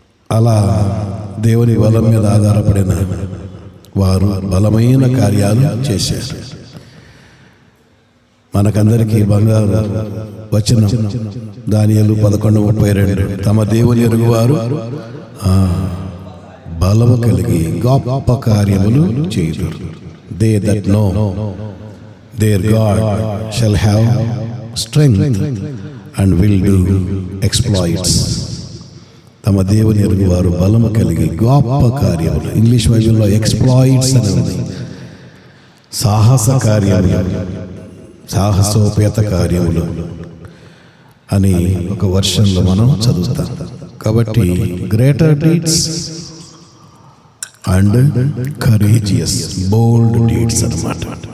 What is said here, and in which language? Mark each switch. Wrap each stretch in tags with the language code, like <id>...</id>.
<te>అలా దేవుని బలం మీద ఆధారపడిన వారు బలమైన కార్యాలు చేశారు. మనకందరికీ బంగారు వచనం దానియేలు 11:32, తమ దేవుని ఎరుగువారు బలము కలిగి గొప్ప కార్యములు చేయుదురు.</te> <en>They that know their God shall have strength and will do exploits.</en> <te>తమ దేవుని ఎరుగు వారు బలము కలిగి గొప్ప కార్యములు. ఇంగ్లీష్ బైబిల్లో ఎక్స్ప్లాయిట్స్ అని ఉంది. సాహస కార్యములు, సాహసోపేత కార్యములు అని ఒక వర్షన్లో మనం చదువుతాం. కాబట్టి</te> <en>greater deeds and courageous, bold deeds</en> <te>అన్నమాట.</te>